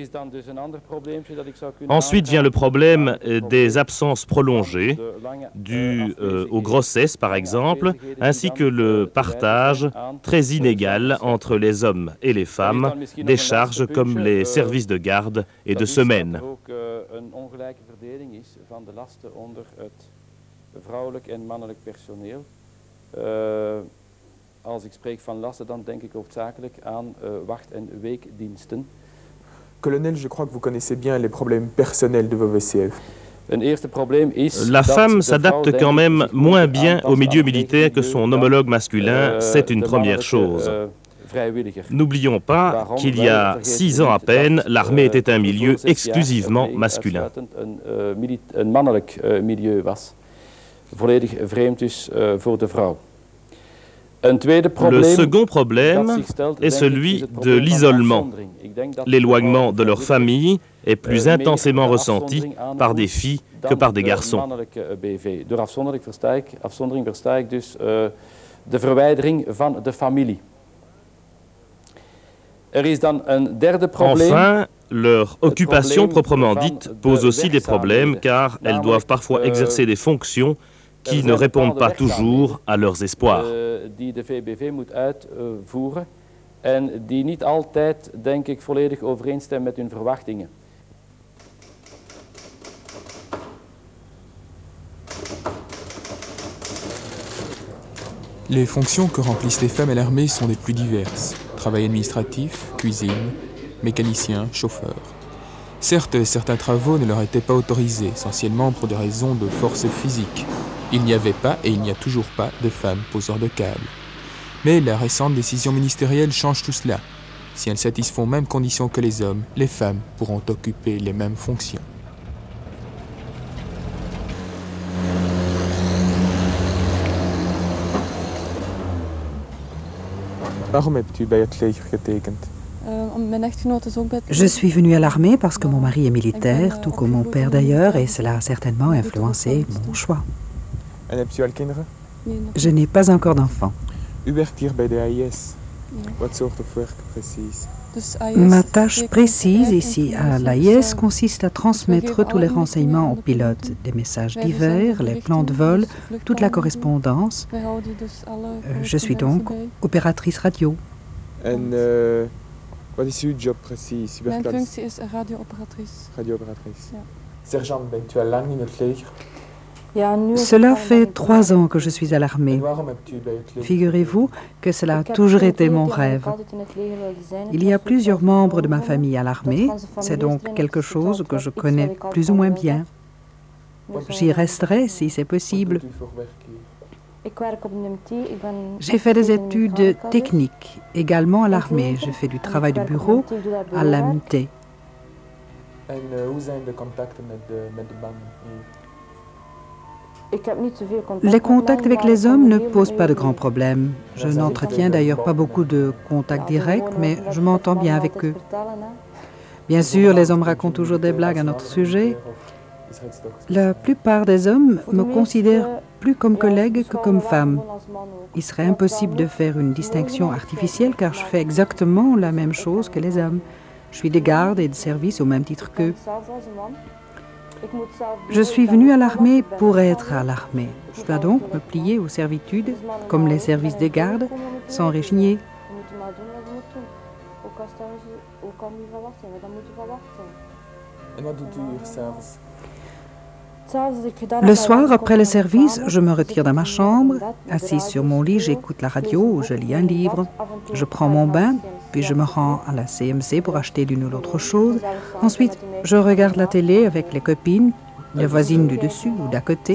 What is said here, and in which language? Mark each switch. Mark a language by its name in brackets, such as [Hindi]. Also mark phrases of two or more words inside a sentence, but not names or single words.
[French] Ensuite vient le problème des absences prolongées, dues aux grossesses par exemple, ainsi que le partage très inégal entre les hommes et les femmes des charges comme les services de garde et de semaine. [Dutch] Vrouwelijk en mannelijk personeel. Als ik spreek van lasten, dan denk ik hoofdzakelijk aan wacht- en weekdiensten. [French] Colonel, je crois que vous connaissez bien les problèmes personnels de vos VCF. La femme s'adapte quand même moins bien au milieu militaire que son homologue masculin, c'est une première chose. N'oublions pas qu'il y a 6 ans à peine, l'armée était un milieu exclusivement masculin. [Dutch] Volledig vreemd is voor de vrouw. [French] Le second problème est celui de l'isolement. L'éloignement de leur famille est plus intensément ressenti par des filles que par des garçons. [Dutch] Door afzondering versta ik dus de verwijdering van de familie. Er is dan een derde probleem. [French] Enfin, Leur occupation proprement dite pose aussi des problèmes car elles doivent parfois exercer des fonctions qui ne répondent pas toujours à leurs espoirs. [Dutch] Die de VBV moet uitvoeren en die niet altijd, denk ik, volledig overeenstemmen met hun verwachtingen. [French] Les fonctions que remplissent les femmes à l'armée sont des plus diverses. Travail administratif, cuisine, mécanicien, chauffeur. Certes, certains travaux ne leur étaient pas autorisés, essentiellement pour des raisons de force physique. Il n'y avait pas, et il n'y a toujours pas, de femmes poseurs de câbles. Mais la récente décision ministérielle change tout cela. Si elles satisfont aux mêmes conditions que les hommes, les femmes pourront occuper les mêmes fonctions. [Dutch] Waarom hebt u bij het leger getekend? [French] Je suis venue à l'armée parce que mon mari est militaire, tout comme mon père d'ailleurs, et cela a certainement influencé mon choix. [Dutch] En hebt u al kinderen? [French] Je n'ai pas encore d'enfant. [Dutch] U werkt hier bij de AIS. Wat soort of werk precies? [French] Ma tâche précise ici à l'AIS consiste à transmettre tous les renseignements aux pilotes, des messages divers, les plans de vol, toute la correspondance. Je suis donc opératrice radio. [Dutch] En wat is uw job precies? U werkt Mijn als functie is radiooperatrice. radiooperatrice. Ja. Sergeant, bent u al lang in het leger? [French] Cela fait 3 ans que je suis à l'armée. [Dutch] Waarom hebt u bij het leger? [French] Figurez-vous que cela a toujours été mon rêve. Il y a plusieurs membres de ma famille à l'armée, c'est donc quelque chose que je connais plus ou moins bien. J'y resterai si c'est possible. [Dutch] Wat doet u voor werk hier? [French] J'ai fait des études techniques, également à l'armée. J'ai fait du travail de bureau à l'AMT. [Dutch] En hoe zijn de contacten met de mannen hier? [French] Les contacts avec les hommes ne posent pas de grands problèmes. Je n'entretiens d'ailleurs pas beaucoup de contacts directs, mais je m'entends bien avec eux. Bien sûr, les hommes racontent toujours des blagues à notre sujet. La plupart des hommes me considèrent plus comme collègue que comme femme. Il serait impossible de faire une distinction artificielle car je fais exactement la même chose que les hommes. Je suis de garde et de service au même titre qu'eux. Je suis venue à l'armée pour être à l'armée. Je dois donc me plier aux servitudes, comme les services des gardes, sans rechigner. [Dutch] En wat doet u hier s'avonds? [French] Le soir, après le service, je me retire dans ma chambre. Assise sur mon lit, j'écoute la radio, je lis un livre. Je prends mon bain, puis je me rends à la CMC pour acheter l'une ou l'autre chose. Ensuite, je regarde la télé avec les copines, les voisines du dessus ou d'à côté.